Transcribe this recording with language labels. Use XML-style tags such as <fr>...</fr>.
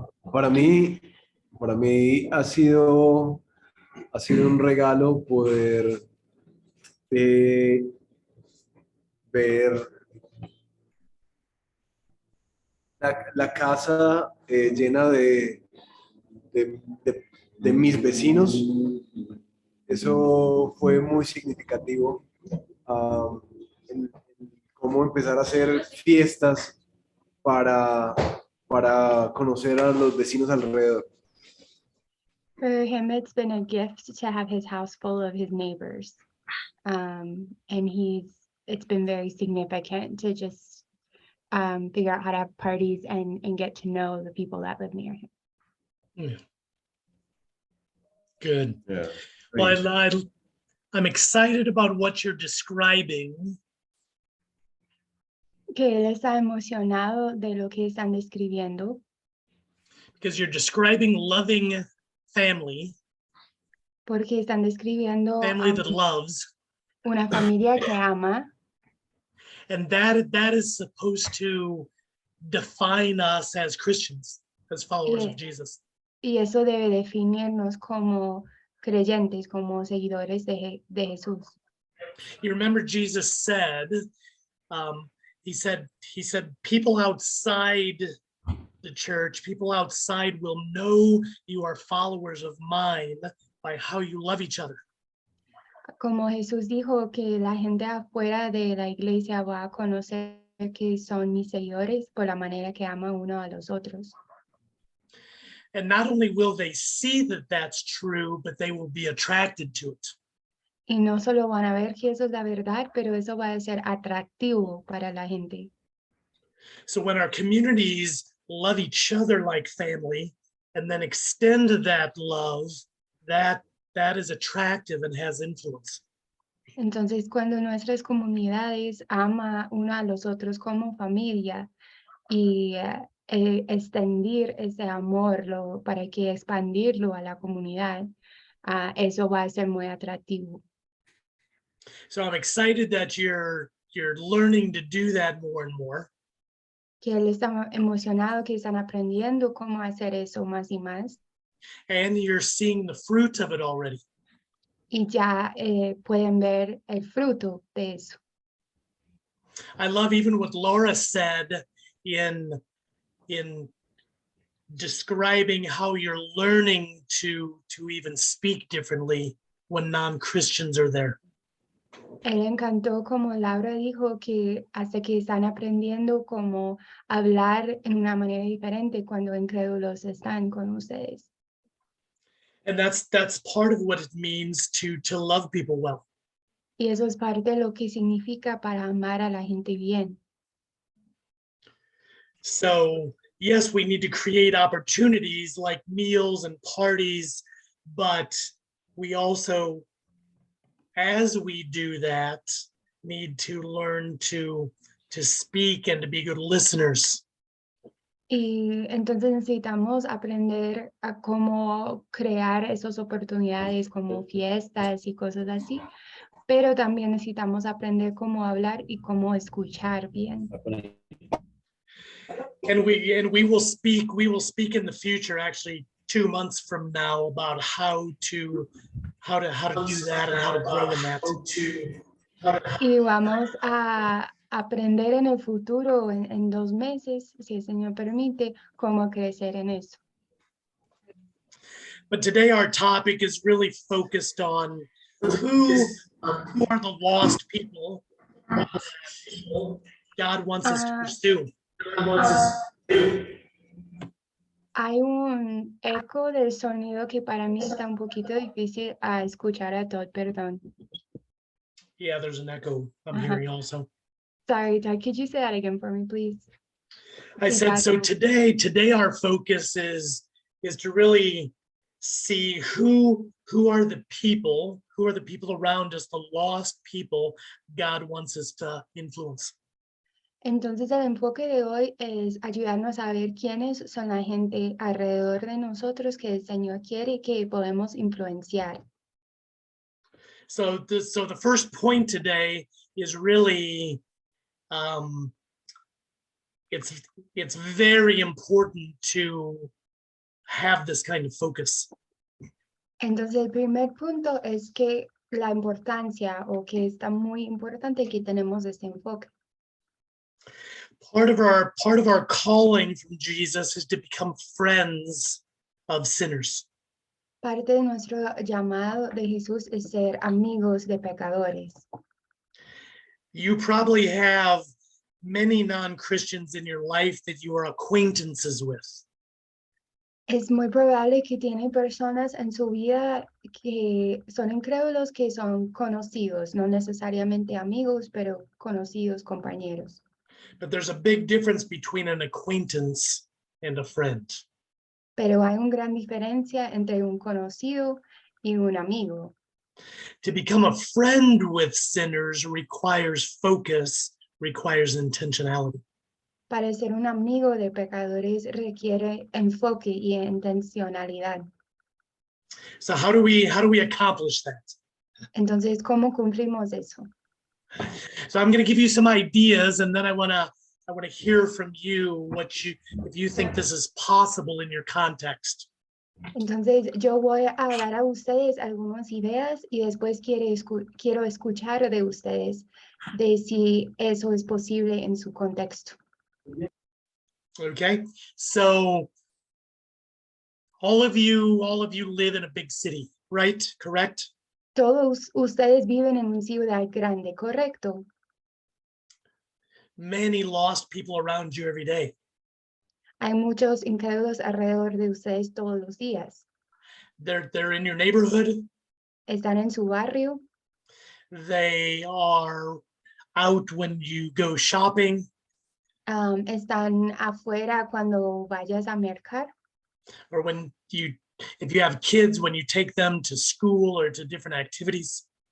<es>Para mí ha sido un regalo poder ver la casa llena de mis vecinos. Eso fue muy significativo. En cómo empezar a hacer fiestas para conocer a los vecinos alrededor.</es> <en>For him, it's been a gift to have his house full of his neighbors. And it's been very significant to just figure out how to have parties and get to know the people that live near him. Good. Yeah. Well, I'm excited about what you're describing.</en> <es>Que él está emocionado de lo que están describiendo,</es> <en>Because you're describing loving family,</en> <es>porque están describiendo</es> <en>family a that loves,</en> <es>una familia que ama,</es> <en>and that is supposed to define us as Christians, as followers Yeah. of Jesus.</en> <es>y eso debe definirnos como creyentes, como seguidores de Jesús.</es> <en>You remember Jesus said, he said, people outside the church, people outside will know you are followers of mine by how you love each other.</en> <es>Como Jesús dijo que la gente afuera de la iglesia va a conocer que son mis seguidores por la manera que aman uno a los otros.</es> <en>And not only will they see that that's true, but they will be attracted to it.</en> <es>Y no solo van a ver que eso es la verdad, pero eso va a ser atractivo para la gente.</es> <en>So when our communities love each other like family and then extend that love, that is attractive and has influence.</en> <es>Entonces, cuando nuestras comunidades ama uno a los otros como familia y extender ese amor para que expandirlo a la comunidad, eso va a ser muy atractivo.</es> <en>So I'm excited that you're learning to do that more and more.</en> <es>Que él está emocionado, que están aprendiendo cómo hacer eso más y más.</es> <en>And you're seeing the fruit of it already.</en> <es>Y ya pueden ver el fruto de eso.</es> <en>I love even what Laura said in describing how you're learning to even speak differently when non-Christians are there.</en> <es>Él encantó como Laura dijo que hasta que están aprendiendo cómo hablar en una manera diferente cuando incrédulos están con ustedes.</es> <en>And that's part of what it means to love people well.</en> <es>Y eso es parte de lo que significa para amar a la gente bien.</es> <en>So yes, we need to create opportunities like meals and parties, but we also, as we do that, need to learn to speak and to be good listeners.</en> <es>Y entonces necesitamos aprender a cómo crear esas oportunidades como fiestas y cosas así, pero también necesitamos aprender cómo hablar y cómo escuchar bien.</es> <en>And we will speak in the future, actually 2 months from now, about how to do that and how to grow in that.</en> <es>Y vamos a aprender en el futuro, en 2 meses, si el Señor permite, cómo crecer en eso.</es> <en>But today our topic is really focused on who are the lost people God wants us to pursue.</en> <es>Hay un eco del sonido que para mí está un poquito difícil a escuchar a Todd, perdón.</es> <en>Yeah, there's an echo I'm Uh-huh. hearing also. Sorry, Todd, could you say that again for me, please? I said, Got so it. today our focus is to really see who are the people around us, the lost people God wants us to influence.</en> <es>Entonces el enfoque de hoy es ayudarnos a ver quiénes son la gente alrededor de nosotros que el Señor quiere que podemos influenciar.</es> <en>So the first point today is really it's very important to have this kind of focus.</en> <es>Entonces el primer punto es que la importancia o que está muy importante que tenemos este enfoque.</es> <en>Part of our calling from Jesus is to become friends of sinners.</en> <es>Parte de nuestro llamado de Jesús es ser amigos de pecadores.</es> <en>You probably have many non-Christians in your life that you are acquaintances with.</en> <es>Es muy probable que tiene personas en su vida que son incrédulos, que son conocidos, no necesariamente amigos, pero conocidos, compañeros.</es> <en>But there's a big difference between an acquaintance and a friend.</en> <es>Pero hay una gran diferencia entre un conocido y un amigo.</es> <en>To become a friend with sinners requires focus, requires intentionality.</en> <es>Para ser un amigo de pecadores requiere enfoque y intencionalidad.</es> <en>So how do we accomplish that?</en> <es>Entonces, ¿cómo cumplimos eso?</es> <en>So I'm going to give you some ideas, and then I want to hear from you if you think this is possible in your context.</en> <es>Entonces, yo voy a dar a ustedes algunas ideas y después quiero escuchar de ustedes de si eso es posible en su contexto.</es> <en>Okay, so all of you live in a big city, right? Correct?</en> <es>Todos ustedes viven en una ciudad grande, ¿correcto?</es> <en>Many lost people around you every day.</en> <es>Hay muchos incrédulos alrededor de ustedes todos los días.</es> <en>They're in your neighborhood.</en> <es>Están en su barrio,</es> <en>They are out when you go shopping.</en> <es>están afuera cuando vayas a mercar,</es> <en>Or if you have kids, when you take them to school or to different activities.</en>